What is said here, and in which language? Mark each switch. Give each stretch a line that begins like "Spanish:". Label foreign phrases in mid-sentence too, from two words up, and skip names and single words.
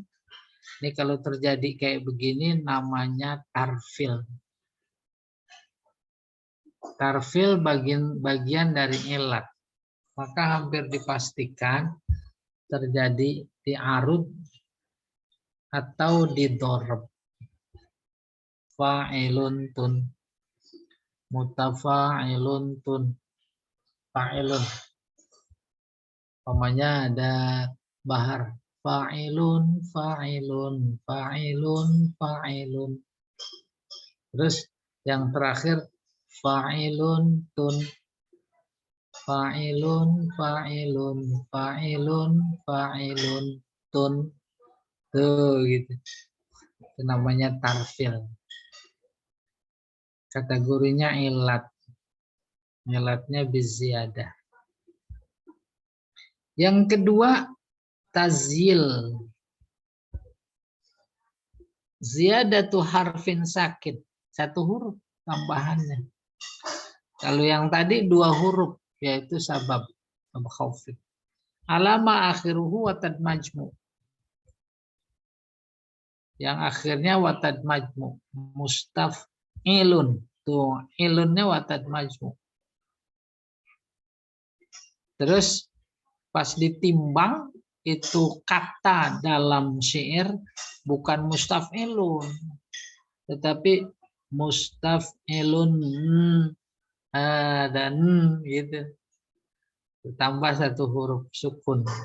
Indonesian: Ini kalau terjadi kayak begini namanya tarfil. Tarfil bagian dari ilat. Maka hampir dipastikan terjadi di'arud atau didorab.
Arabic: فاعلن تن. متفاعلن تن.
Indonesian: Fa'ilun. Umpamanya ada bahar.
Arabic: فاعلن، فاعلن، فاعلن، فاعلن.
Indonesian: Terus yang terakhir fa'ilun tun.
Arabic: فاعلن، فاعلن، فاعلن، فاعلن تن.
Indonesian: Tuh gitu. Itu namanya tarfil. Kategorinya ilat. Ilatnya biziyadah. Yang kedua tazyil.
Arabic: زيادة حرف ساكن.
Indonesian: Satu huruf tambahannya. Kalau yang tadi dua huruf yaitu
Arabic: سبب خفيف. على ما آخره وتد مجموع.
Indonesian: Yang akhirnya
Arabic: وتد مجموع.
Indonesian: Mustaf'ilun. Tuh, ilunnya
Arabic: وتد مجموع.
Indonesian: Terus pas ditimbang itu kata dalam syair bukan mustaf'ilun tetapi mustaf'ilun dan gitu. Tambah satu huruf sukun.